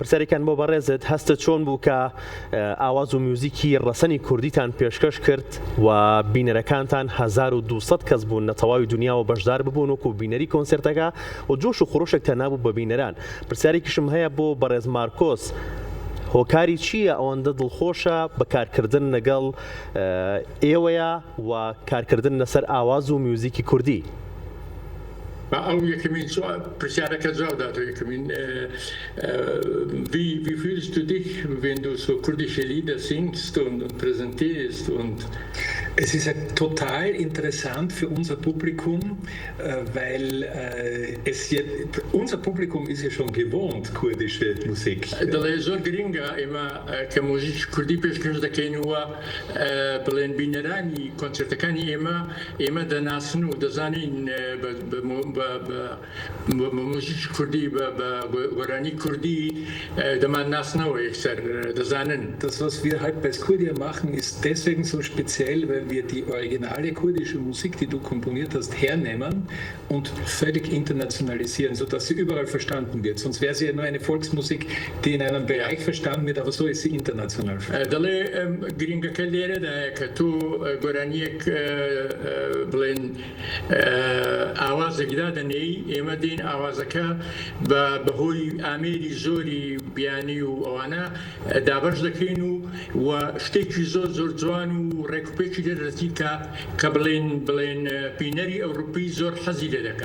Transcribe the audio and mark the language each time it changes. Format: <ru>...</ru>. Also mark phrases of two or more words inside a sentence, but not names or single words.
<ckb>پرسیارێکیان بۆ بەڕێزت هەستە چۆن بوو کە ئاواز و میوزیکی ڕەسەنی کوردیتان پێشکەش کرد و بینەرەکانتان 1200 کەس بوون لە تەواوی دنیاوە بەشدار ببوون وەکو بینەری کۆنسرتەکە و جۆش و خڕۆشێک تەنابوو بە بینەران. پرسیارێکیشم هەیە بۆ بەڕێز مارکۆس هۆکاری چییە ئەوەندە دڵخۆشە بەکارکردن لەگەڵ ئێوەیە و کارکردن لەسەر ئاواز و میوزیکی کوردی؟</ckb> <de>Auch presiarka Zawdat, wie fühlst du dich, wenn du so kurdische Lieder singst und präsentierst? Es ist total interessant für unser Publikum, weil unser Publikum ist ja schon gewohnt, kurdische Musik.</de> <ckb>دلای زۆر گرنگە ئێمە کە مۆزیکی کوردی پێشکەش دەکەینەوە بڵێن بینەرانی کۆنسرتەکانی ئێمە دەناسن و دەزانین مۆزیکی کوردی بە گۆرانی کوردی دەمان ناسنەوە یەکسەر دەزانن.</ckb> <de>Das, was wir halt bei Skurdia machen, ist deswegen so speziell, weil wir die originale kurdische Musik, die du komponiert hast, hernehmen und völlig internationalisieren, sodass sie überall verstanden wird. Sonst wäre sie ja nur eine Volksmusik, die in einem Bereich verstanden wird, aber so ist sie international.</de> <ckb>دەڵێ گرنگەکە لێرەدا کە تۆ گۆرانیەک بڵێن ئاوازێکدا دەنێی ئێمە دێن ئاوازەکە بەهۆی ئامێری زۆری بیانی و ئەوانە دابەش دەکەین و شتێکی زۆر زۆر جوان و ڕێکوپێکی دەدەتی کە بڵێن بینەری ئەوروپی زۆر حەزی لێ دەکات.</ckb>